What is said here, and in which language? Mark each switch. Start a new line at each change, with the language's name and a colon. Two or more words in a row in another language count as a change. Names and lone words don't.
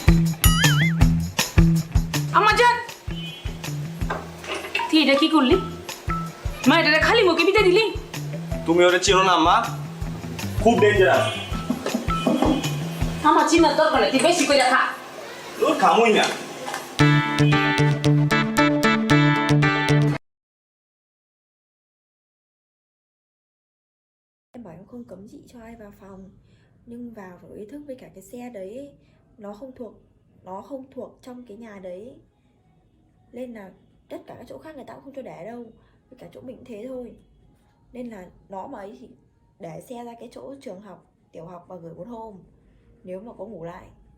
Bangla: আমার জান, তুই এটা কি করলি? মা এটা খালি মুখে বিতে দিলি? তুমি ওরে চিনো না আম্মা, খুব ডেঞ্জারাস। আমার চিনার দরকার নেই, তুই বেশি করে খা। তোর খামুই না।
Vietnamese: Em bảo em không cấm chị cho ai vào phòng, nhưng vào phải có ý thức với cả cái xe đấy ấy. Nó không thuộc trong cái nhà đấy, nên là tất cả các chỗ khác người ta cũng không cho để đâu, với cả chỗ mình cũng thế thôi, nên là nó mà ấy thì để xe ra cái chỗ trường học tiểu học và gửi một hôm nếu mà có ngủ lại.